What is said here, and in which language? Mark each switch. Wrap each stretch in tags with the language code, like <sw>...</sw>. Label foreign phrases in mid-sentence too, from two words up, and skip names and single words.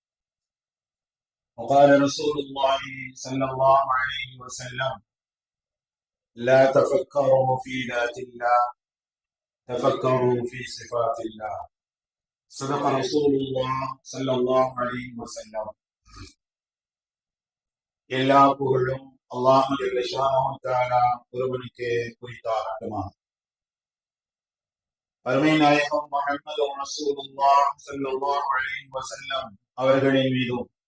<ar>وقال رسول الله صلى الله عليه وسلم: لا تفكروا في ذات الله، تفكروا في صفات الله. صدق رسول الله صلى الله عليه وسلم.</ar> <ta>எல்லா புகழும் அல்லாஹ்</ta> <ar>جل شأنه تعالى</ar> <ta>ஒருவனுக்கே குறித்தாகட்டுமா. அருமை நாயகம் முஹம்மது</ta> <ar>رسول الله صلى الله عليه وسلم</ar> <ta>அவர்களின் மீதும்</ta>